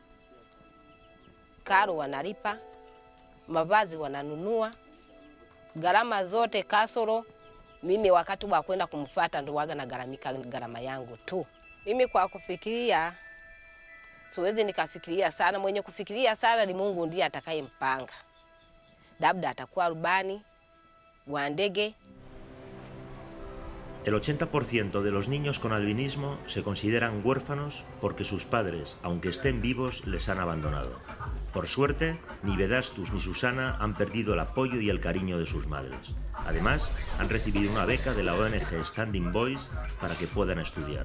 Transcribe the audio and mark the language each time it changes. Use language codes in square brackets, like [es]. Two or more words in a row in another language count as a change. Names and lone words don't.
[sw] Karo wanalipa, mavazi wananunua, gharama zote kasoro. Mimi wakati wa kwenda kumfuata ndo waga na gharama yangu tu. Mimi kwa kufikiria, siwezi nikafikiria sana. Mwenye kufikiria sana ni Mungu, ndiye atakayempanga. Labda atakuwa rubani wa ndege. [es] El 80% de los niños con albinismo se consideran huérfanos porque sus padres, aunque estén vivos, les han abandonado. Por suerte, ni Vedastus ni Susana han perdido el apoyo y el cariño de sus madres. Además, han recibido una beca de la ONG Standing Boys para que puedan estudiar.